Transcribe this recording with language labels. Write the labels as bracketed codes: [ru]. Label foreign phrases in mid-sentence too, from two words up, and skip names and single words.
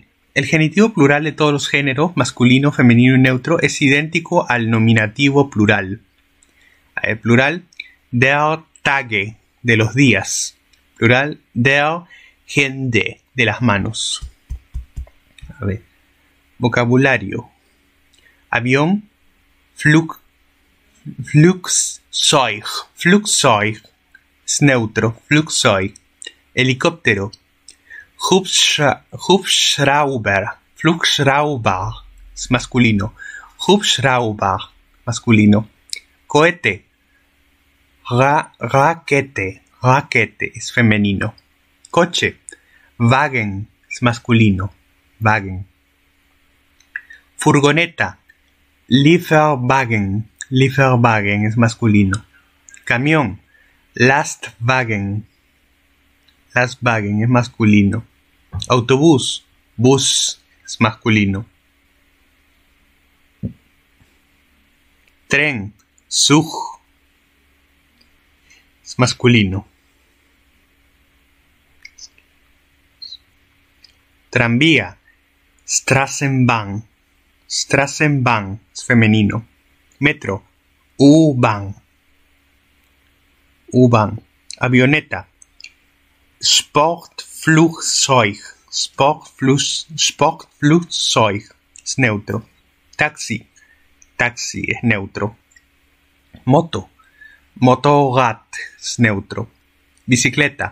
[es] El genitivo plural de todos los géneros, masculino, femenino y neutro, es idéntico al nominativo plural. El plural, [de] der Tage, [es] de los días. Plural, [de] der Hände, [es] de las manos. A ver. Vocabulario. Avión, [de] Flugzeug, Flugzeug, Flugzeug, [es] es neutro, [de] Flugzeug. [es] Helicóptero. [de] Hubschrauber, Flugschrauber, [es] es masculino. [de] Hubschrauber, [es] masculino. Cohete. [de] Raquete, raquete, [es] es femenino. Coche. Wagen, es masculino. Wagen. [de] Furgoneta. Lieferwagen, Lieferwagen, [es] es masculino. Camión. [de] Lastwagen, Lastwagen, [es] es masculino. Autobús. Bus, es masculino. Tren. Zug, es masculino. Tranvía. [de] Straßenbahn, Straßenbahn, [es] es femenino. Metro. [de] U-Bahn, U-Bahn. [es] Avioneta. [de] Sportflugzeug, Sportflugzeug, [es] es neutro. Taxi, taxi, es neutro. Moto. Motorrad, es neutro. Bicicleta.